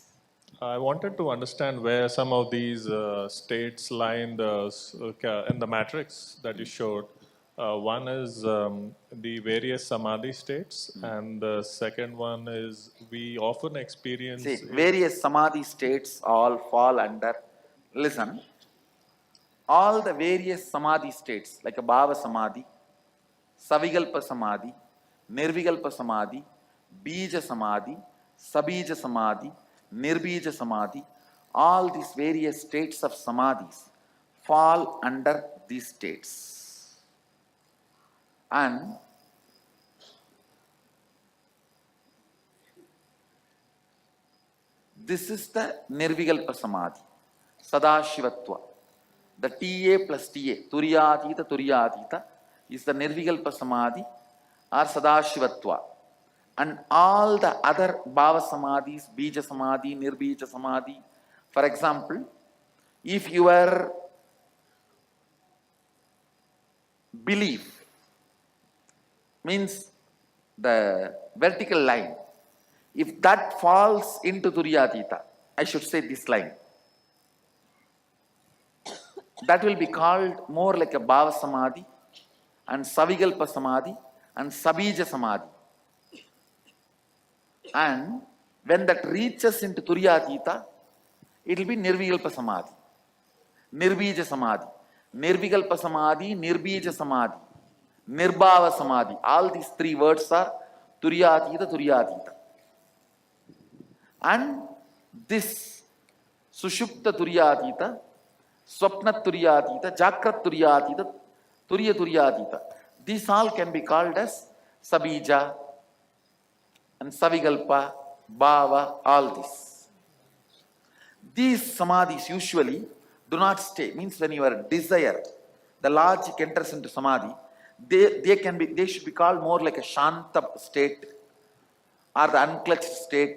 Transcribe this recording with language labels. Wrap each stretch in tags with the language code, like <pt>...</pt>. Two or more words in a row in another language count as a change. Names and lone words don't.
<en>I wanted to understand where some of these states lie in the matrix that you showed. One is the various samadhi states, and the second one is we often experience. See, various samadhi states all fall under, listen, all the various samadhi states like a</en> <sa>bhava samadhi, savigalpa samadhi, nirvigalpa samadhi, bija samadhi, sabija samadhi, nirbija samadhi,</sa> <en>all these various states of samadhis fall under these states. And this is the</en> <sa>nirvigalpa samadhi, sadashivatva.</sa> <en>The TA plus TA, turyatita, is the</en> <sa>nirvigalpa samadhi</sa> <en>or sadashivatva. And all the other</en> <sa>bhava samadhis, bija samadhi, nirbija samadhi,</sa> <en>for example, if your belief means the vertical line, if that falls into turyatita, I should say this line, that will be called more like a</en> <sa>bhava samadhi</sa> <en>and</en> <sa>savigalpa samadhi</sa> <en>and</en> <sa>sabija samadhi.</sa> <en>And when that reaches into turyatita, it will be</en> <sa>nirvigalpa samadhi, nirbija samadhi, nirvigalpa samadhi, nirbija samadhi, nirbhava samadhi.</sa> <en>All these three words are</en> <sa>turyatita, turyatita.</sa> <en>And this</en> <sa>sushupta turyatita, swapna turyatita, jakrat turyatita, turya turyatita,</sa> <en>these all can be called as sabija and savigalpa, bhava, all this. These samadhis usually do not stay. Means when your desire, the logic enters into samadhi, they should be called more like a shanta state or the unclutched state.</en>